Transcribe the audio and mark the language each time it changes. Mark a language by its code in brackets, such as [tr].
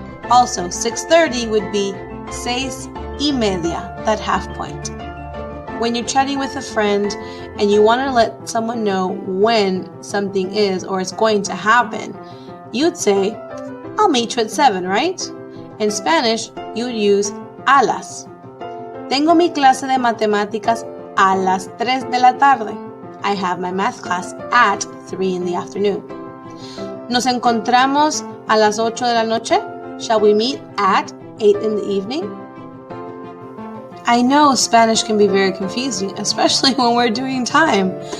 [en] Also, 6:30 would be 6:30, that half point. When you're chatting with a friend and you want to let someone know when something is or is going to happen, you'd say, I'll meet you at 7, right? In Spanish, you would use a las. [es] Tengo mi clase de matemáticas a las 3 de la tarde. [en] I have my math class at 3 in the afternoon. [es] Nos encontramos a las 8 de la noche. [en] Shall we meet at 8 in the evening? I know Spanish can be very confusing, especially when we're doing time.